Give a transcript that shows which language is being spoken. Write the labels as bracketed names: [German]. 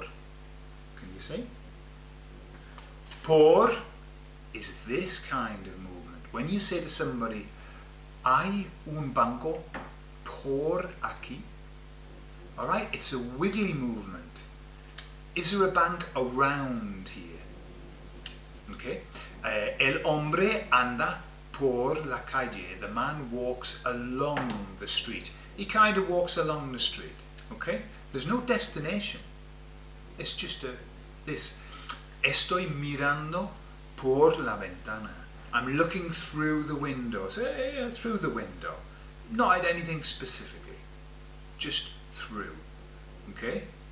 [English] Can you see? Por is this kind of movement. When you say to somebody, [Spanish] hay un banco por aquí. [English] Alright? It's a wiggly movement. Is there a bank around here? Okay? [Spanish] El hombre anda por la calle. [English] The man walks along the street. He kind of walks along the street. Okay? There's no destination. It's just this. [Spanish] Estoy mirando por la ventana. [English] I'm looking through the window. So, through the window. Not at anything specifically. Just through. Okay?